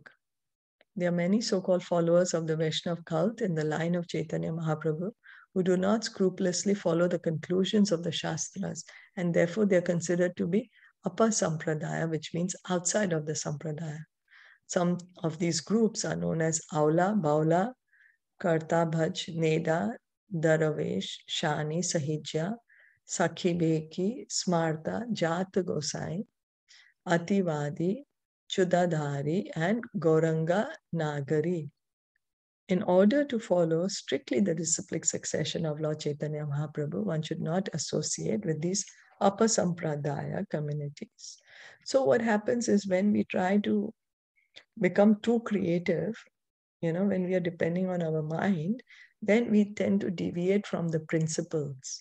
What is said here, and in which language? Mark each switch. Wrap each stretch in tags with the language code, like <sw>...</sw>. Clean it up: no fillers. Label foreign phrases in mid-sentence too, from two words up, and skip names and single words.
<en>There are many so-called followers of the Vaishnava cult in the line of Chaitanya Mahaprabhu who do not scrupulously follow the conclusions of the Shastras, and therefore they are considered to be Apa Sampradaya, which means outside of the Sampradaya. Some of these groups are known as Aula, Baula, Karta Bhaj, Neda, Daravesh, Shani, Sahijya, Sakhi Beki, Smarta, Jat Gosai, Ativadi, Chudadhari, and Goranga Nagari. In order to follow strictly the disciplic succession of Lord Chaitanya Mahaprabhu, one should not associate with these upper sampradaya communities. So what happens is when we try to become too creative, when we are depending on our mind, then we tend to deviate from the principles.</en>